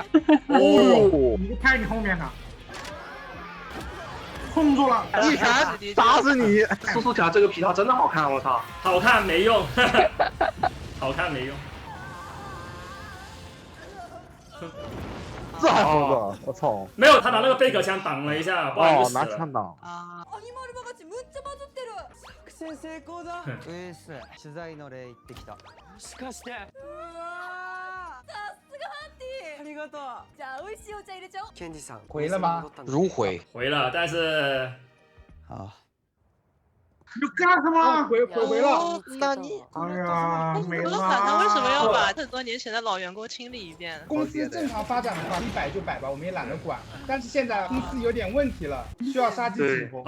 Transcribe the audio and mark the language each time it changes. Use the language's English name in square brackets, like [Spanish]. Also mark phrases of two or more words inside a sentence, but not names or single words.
[Chinese] 哦，你看你后面呢，控住了，一拳打死你！苏苏条这个皮套真的好看，我操！好看没用，好看没用。这还疯的，我操！没有，他拿那个贝壳枪挡了一下，不然就死了。拿枪挡。 [Japanese] アニマルバカチむっちゃバズってる。作戦成功だ。取材の例行ってきた。もしかして。さすがハンティ。ありがとう。じゃあ美味しいお茶入れちゃおう。ケンジさん [Chinese] 回了吗？如回。回了，但是啊。你干什么？回了。那你，哎呀，没了。他为什么要把很多年前的老员工清理一遍？公司正常发展的话，100就100吧，我们也懒得管。但是现在公司有点问题了，需要杀鸡儆猴。